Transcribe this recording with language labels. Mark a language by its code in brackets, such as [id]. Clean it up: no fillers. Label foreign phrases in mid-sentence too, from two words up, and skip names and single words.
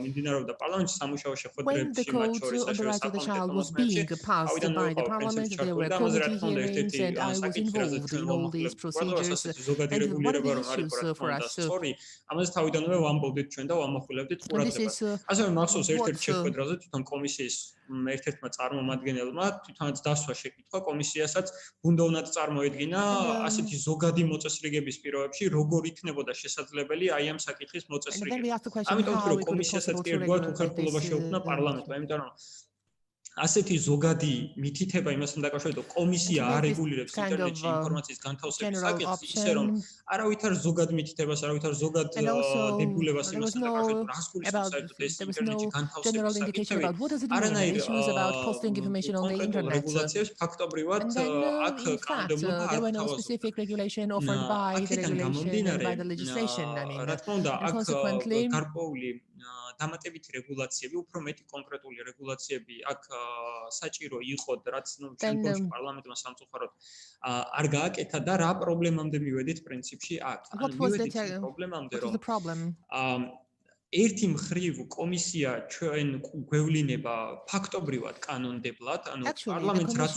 [en] When the Code on the Rights of the Child was being passed by the Parliament, there were committee hearings, and I was involved in all these procedures. And one of the issues for us, and this is [ka] ერთ-ერთმა წარმომადგენელმა თვითონაც დასვა შეკითხვა კომისიასაც უნდა უნდათ წარმოედგინა ასეთი ზოგადი მოწესრიგების პირობებში როგორ იქნებოდა შესაძლებელი აი ამ საკითხის მოწესრიგება. ამიტომ რომ კომისიასაც კი ერთგვარად უხერხულობა შეუქმნა პარლამენტმა, იმიტომ რომ ასეთი ზოგადი მითითება იმასთან დაკავშირებით, რომ კომისია არ რეგულირებს [en] kind of, [ka] ინტერნეტში ინფორმაციის განთავსების [en] general [ka] საკითხს, ისე რომ [en] option. [ka] არავითარ ზოგად მითითებას, არავითარ ზოგად [en] And also, [ka] დებულებას [en] there was [ka] იმასთან დაკავშირებით, [en] no [ka] რას გულისხმობს საერთოდ ეს [en] there was [ka] ინტერნეტში [en] no [ka] განთავსების [en] general indication [ka] საკითხები, [en] about what does it mean, [ka] არანაირ [en] issues about posting information on the [ka] კონკრეტულ [en] internet. [ka] რეგულაციებს ფაქტობრივად [en] And then, [ka] აქ [en] in fact, [ka] კანონმდებლობა არ [en] there were no [ka] გთავაზობდა. [en] specific regulation offered by the [ka] აქედან [en] regulation and [ka] გამომდინარე, [en] by the legislation. I mean, [ka] რა თქმა უნდა, [en] and [ka] აქ [en] consequently, [ka] გარკვეული დამატებითი რეგულაციები, უფრო მეტი კონკრეტული რეგულაციები აქ საჭირო იყო, რაც შემდგომში პარლამენტმა სამწუხაროდ არ გააკეთა და რა პრობლემამდე მივედით პრინციპში აქ. ანუ მივედით იმ პრობლემამდე, რომ ერთი მხრივ კომისია ჩვენ გვევლინება ფაქტობრივად კანონმდებლად, ანუ პარლამენტს რაც